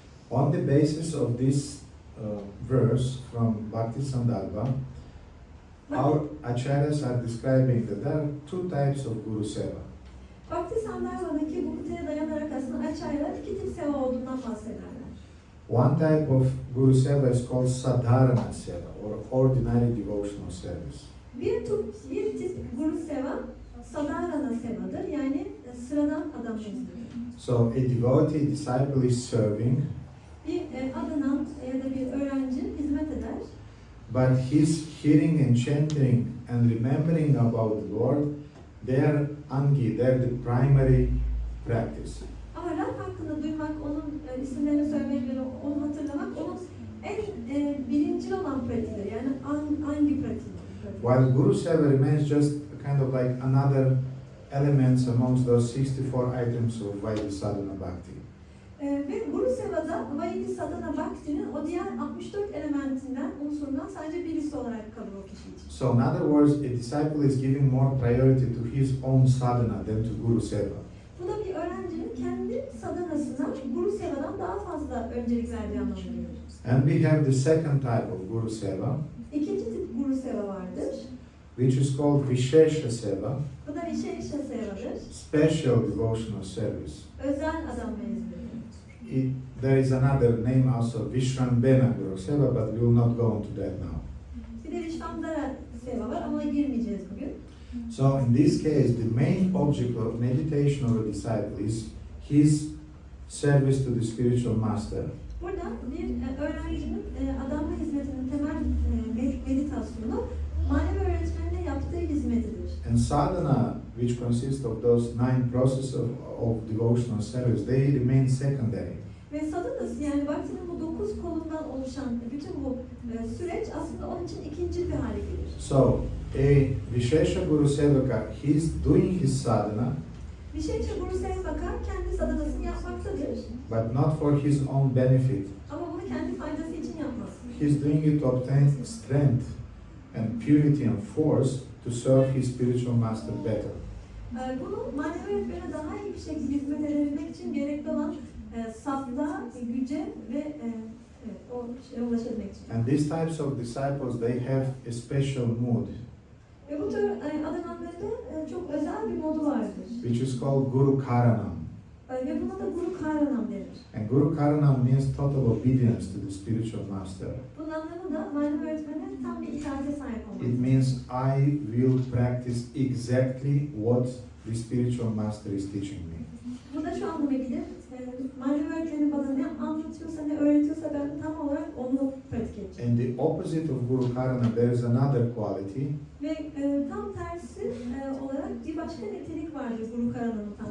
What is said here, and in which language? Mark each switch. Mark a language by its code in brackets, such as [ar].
[en] On the basis of this verse from Bhakti Sandarbha, our acharyas are describing that there are two types of Guru Seva. [tr] Bhakti Sandarbha'daki bu kıtaya dayanarak aslında acharya'lar iki tip seva olduğundan bahsederler. [en] One type of Guru Seva is called Sadharana Seva, or ordinary devotional service. [tr] Bir tip Guru Seva, Sadharana Seva'dır, yani sıradan adam hizmeti. [en] So a devotee disciple is serving, [tr] Bir adanan ya da bir öğrenci hizmet eder. [en] but his hearing and chanting and remembering about the Lord, they're angi, they're the primary practice. [tr] Ama Rab hakkında duymak, onun isimlerini söylemek ve onu hatırlamak onun en birincil olan pratiğidir, yani angi pratiği. [en] While Guru Seva remains just kind of like another elements amongst those 64 items of Vaidhi Sadhana Bhakti. [tr] Ve Guru Seva'da Vaidhi Sadhana Bhakti'nin o diğer 64 elementinden, unsurundan sadece birisi olarak kalır o kişi için. [en] So in other words, a disciple is giving more priority to his own sadhana than to Guru Seva. [tr] Bu da bir öğrencinin kendi sadhanasına Guru Seva'dan daha fazla öncelik verdiği anlamına gelir. [en] And we have the second type of Guru Seva, [tr] İkinci tip Guru Seva vardır. [en] which is called Vishesha Seva, [tr] Bu da Vishesha Seva'dır. [en] special devotional service. [tr] Özel adamla hizmeti. [en] There is another name also, Vishrambena Guru Seva, but we will not go into that now. [tr] Bir de Vishvambara Seva var ama girmeyeceğiz bugün. [en] So in this case, the main object of meditation of a disciple is his service to the spiritual master. [tr] Burada bir öğrencinin adamla hizmetinin temel meditasyonu manevi öğretmenine yaptığı hizmetidir. [en] And sadhana, which consists of those 9 processes of devotional service, they remain secondary. [tr] Ve sadhanası, yani Bhakti'nin bu 9 kolundan oluşan bütün bu süreç aslında onun için ikinci bir hale gelir. [en] So, a Vishesha Guru Sevaka, he is doing his sadhana, [tr] Vishesha Guru Sevaka kendi sadhanasını yapmaktadır. [en] but not for his own benefit. [tr] Ama bunu kendi faydası için yapmaz. [en] He is doing it to obtain strength and purity and force to serve his spiritual master better. [tr] Bunu manevi öğretmene daha iyi bir şekilde hizmet edebilmek için gerekli olan saflığa, güce ve o şeye ulaşabilmek için. [en] And these types of disciples, they have a special mood, [tr] Ve bu tür adananlarda çok özel bir modu vardır. [en] which is called Guru Karanam. [tr] Ve buna da Guru Karanam denir. [en] And Guru Karanam means total obedience to the spiritual master. [tr] Bunun anlamı da manevi öğretmene tam bir itaate sahip olmak. [en] It means I will practice exactly what the spiritual master is teaching me. [tr] Bu da şu anlama gelir. manevi öğretmenim bana ne anlatıyorsa, ne öğretiyorsa ben tam olarak onu pratik edeceğim. [en] And the opposite of Guru Karana, there is another quality [tr] Ve tam tersi olarak bir başka nitelik vardır Guru Karana'nın tam